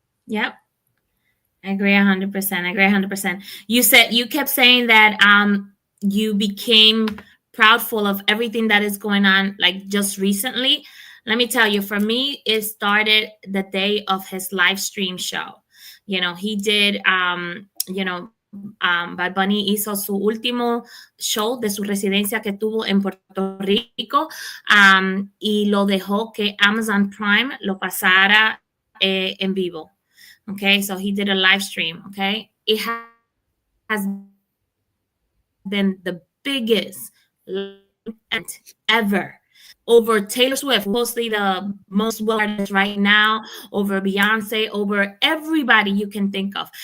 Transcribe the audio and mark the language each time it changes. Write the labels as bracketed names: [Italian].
[English] Yep. I agree 100%. I agree 100%. You kept saying that you became proudful of everything that is going on like just recently. Let me tell you, for me, it started the day of his live stream show. He did [Spanish] Bad Bunny hizo su último show de su residencia que tuvo en Puerto Rico, y lo dejó que Amazon Prime lo pasara en vivo. [English] Okay, so he did a live stream. Okay, it has been the biggest event ever over Taylor Swift, mostly the most well artist right now, over Beyonce, over everybody you can think of.